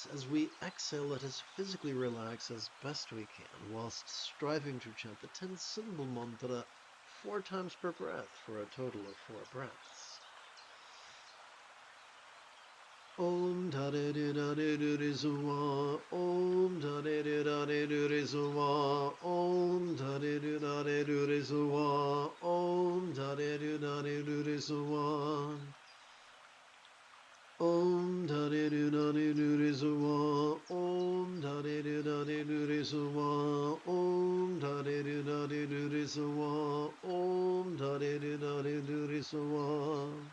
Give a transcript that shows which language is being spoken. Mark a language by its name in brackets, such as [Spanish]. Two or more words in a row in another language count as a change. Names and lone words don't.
[English] As we exhale, let us physically relax as best we can, whilst striving to chant the 10-syllable mantra 4 times per breath for a total of 4 breaths. [Sanskrit] Om Tare Nare Nure Sawa, Om Tare Nare Nure Sawa, Om Tare Nare Nure Sawa, Om Tare Nare Nure Sawa. Om Tare Nare Nure Sawa, Om Tare Nare Nure Sawa, Om Tare Nare Nure Sawa, Om Tare Nare Nure Sawa.